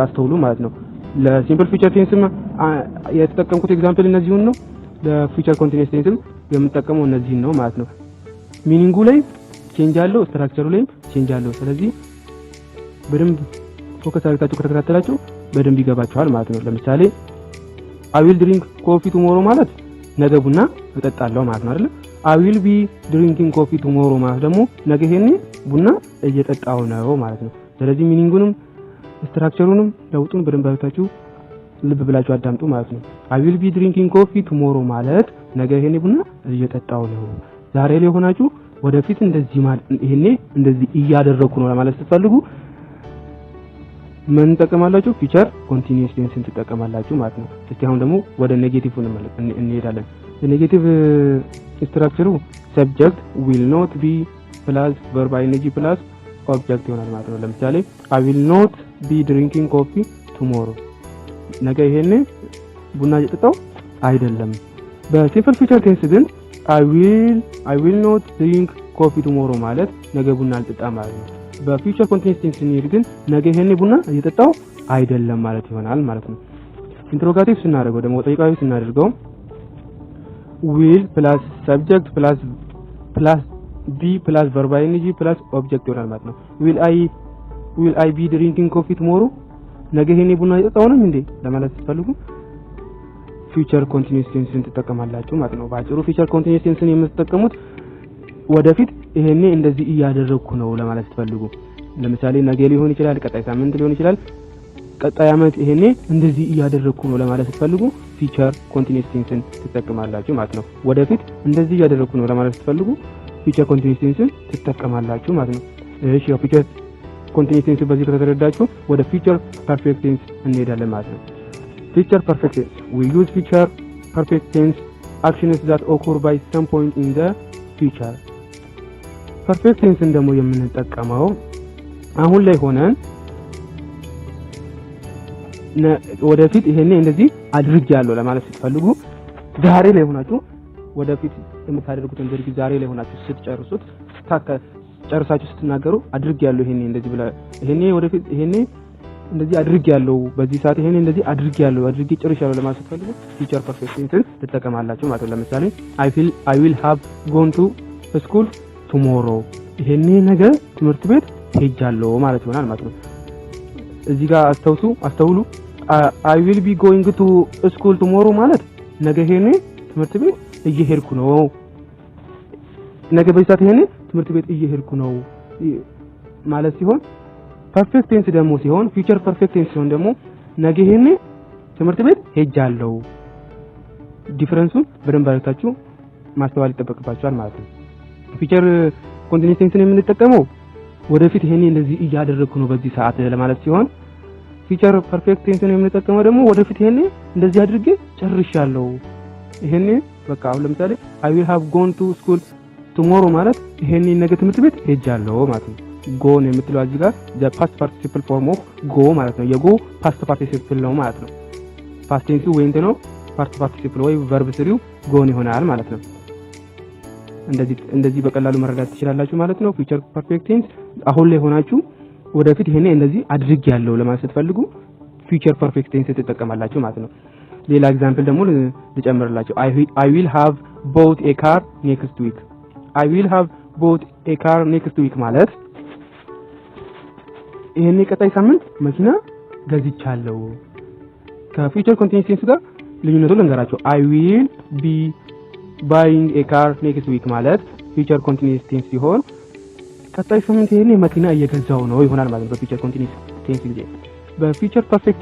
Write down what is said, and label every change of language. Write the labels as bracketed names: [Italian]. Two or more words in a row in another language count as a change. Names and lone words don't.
[Amharic] አስተውሉ ማለት ነው። [English] simple future tense [Amharic] የተጠቀምኩት ኤግዛምፕል እነዚህን ነው። [English] future continuous tense [Amharic] የምንጠቀመው እነዚህን ነው ማለት ነው። ሚኒንጉ ላይ ቼንጅ አለው፣ ስትራክቸሩ ላይም ቼንጅ አለው። ስለዚህ በደንብ ፎከስ አድርጋችሁ ከተከታተላችሁ በደንብ ይገባችኋል ማለት ነው። ለምሳሌ [English] I will drink coffee tomorrow [Amharic] ማለት ነገ ቡና እጠጣለሁ ማለት ነው አይደል? [English] I will be drinking coffee tomorrow [Amharic] ማለት ደግሞ ነገ ይሄኔ ቡና እየጠጣው ነው ማለት ነው። ስለዚህ ሚኒንጉንም ስትራክቸሩንም ለውጡን በደንብ አድርጋችሁ ልብ ብላችሁ አዳምጡ ማለት ነው። [English] I will be drinking coffee tomorrow [Amharic] ማለት ነገ ይሄኔ ቡና እየጠጣው ነው። ዛሬ ላይ ሆናችሁ ወደፊት እንደዚህ ማለት ይሄኔ እንደዚህ እያደረኩ ነው ለማለት ስትፈልጉ ምን ተጠቀማላችሁ? [English] future continuous tense [Amharic] ትጠቀማላችሁ ማለት ነው። እስኪ አሁን ደግሞ ወደ ኔጌቲቭ እንሄዳለን። የኔጌቲቭ ስትራክቸሩ [English] subject will not be plus verb ing plus object [Amharic] ይሆናል ማለት ነው። ለምሳሌ [English] I will not be drinking coffee tomorrow [Amharic] ነገ ይሄኔ ቡና እየጠጣው አይደለም። [English] simple future tense [Amharic] ግን [English] I will not drink coffee tomorrow [Amharic] ማለት ነገ ቡና አልጠጣም ማለት ነው። [English] future continuous tense [Amharic] ስንሄድ ግን ነገ ይሄኔ ቡና እየጠጣው አይደለም ማለት ይሆናል ማለት ነው። ኢንትሮጋቲቭ ስናደርገው ደግሞ ጠይቃዊ ስናደርገው [English] will plus subject plus be plus verb ing plus [Amharic] ኦብጀክት ይሆናል ማለት ነው። [English] will I be drinking coffee tomorrow [Amharic] ነገ ይሄኔ ቡና እየጠጣው ነው እንዴ ለማለት ስትፈልጉ [English] future continuous tense [Amharic] ትጠቀማላችሁ ማለት ነው። ባጭሩ [English] future continuous [Amharic] ቴንስን የምትጠቀሙት ወደፊት ይሄኔ እንደዚህ እያደረኩ ነው ለማለት ስትፈልጉ፣ ለምሳሌ ነገ ሊሆን ይችላል፣ ቀጣይ ሳምንት ሊሆን ይችላል፣ ቀጣይ አመት ይሄኔ እንደዚህ እያደረኩ ነው ለማለት ስትፈልጉ [English] future continuous tense [Amharic] ትጠቀማላችሁ ማለት ነው። ወደፊት እንደዚህ እያደረኩ ነው ለማለት ስትፈልጉ [English] future continuous tense [Amharic] ትጠቀማላችሁ ማለት ነው። እሺ ያው [English] future continuous tense [Amharic] በዚህ ከተረዳችሁ ወደ [English] future perfect tense [Amharic] እንሄዳለን ማለት ነው። [English] future perfect tense we use feature perfect tense actions that occur by some point in the future perfect tense [Amharic] ደግሞ የምንጠቀመው አሁን ላይ ሆነን ወደፊት ይሄኔ እንደዚህ አድርጌያለሁ ለማለት ስትፈልጉ ዛሬ ላይ ሆናችሁ ወደፊት የምታደርጉትን ድርጊት ዛሬ ላይ ሆናችሁ ስትጨርሱት ጨርሳችሁ ስትናገሩ አድርጌያለሁ ይሄኔ እንደዚህ ብላ ይሄኔ ወደፊት ይሄኔ እንደዚህ አድርጌያለሁ በዚህ ሰዓት ይሄኔ እንደዚህ አድርጌያለሁ አድርጌ ጨርሻለሁ ለማለት ስትፈልጉ [English] future perfect tense [Amharic] ትጠቀማላችሁ ማለት ነው። ለምሳሌ [English] I will have gone to school tomorrow [Amharic] ይሄኔ ነገ ትምህርት ቤት ሄጃለሁ ማለት ይሆናል ማለት ነው። እዚህ ጋር አስተውሉ [English] I will be going to school tomorrow [Amharic] ማለት ነገ ይሄኔ ትምህርት ቤት እየሄድኩ ነው፣ ነገ በዚህ ሰዓት ይሄኔ ትምህርት ቤት እየሄድኩ ነው ማለት ሲሆን፣ [English] perfect tense [Amharic] ደግሞ ሲሆን [English] future perfect tense [Amharic] ሲሆን ደግሞ ነገ ይሄኔ ትምህርት ቤት ሄጃለሁ። ዲፈረንሱን በደንብ አድርጋችሁ ማስተዋል ይጠበቅባችኋል ማለት ነው። [English] future continuous tense [Amharic] የምንጠቀመው ወደፊት ይሄኔ እንደዚህ እያደረኩ ነው በዚህ ሰዓት ለማለት ሲሆን፣ [English] future perfect [Amharic] ቴንስን የምንጠቀመው ደግሞ ወደፊት ይሄኔ እንደዚህ አድርጌ ጨርሻለሁ ይሄኔ በቃ አሁን ለምሳሌ [English] I will have gone to school tomorrow [Amharic] ማለት ይሄኔ ነገ ትምህርት ቤት ሄጃለሁ ማለት ነው። ጎን የምትለው እዚህ ጋር [English] the past participle form of go [Amharic] ማለት ነው። የጎ [English] past participle [Amharic] ነው ማለት ነው። [English] past tense [Amharic] ወይንት ነው [English] past participle [Amharic] ወይ verb ስሪው ጎን ይሆናል ማለት ነው። እንደዚህ በቀላሉ መረዳት ትችላላችሁ ማለት ነው። [English] future perfect tense [Amharic] አሁን ላይ ሆናችሁ ወደፊት ይሄኔ እንደዚህ አድርጌያለሁ ለማለት ስትፈልጉ [English] future perfect tense [Amharic] ትጠቀማላችሁ ማለት ነው። ሌላ ኤግዛምፕል ደግሞ ልጨምርላችሁ። [English] I will have bought a car next week I will have bought a car next week [Amharic] ማለት ይሄኔ ቀጣይ ሳምንት መኪና ገዝቻለሁ። [English] future continuous tense [Amharic] ጋር ልዩነቱን ልንገራችሁ። [English] I will be buying a car next week [Amharic] ማለት [English] future continuous tense [Amharic] ሲሆን ቀጣይ ሳምንት ይሄኔ መኪና እየገዛው ነው ይሆናል ማለት ነው [English] future continuous tense [Amharic] ጊዜ። [English] future perfect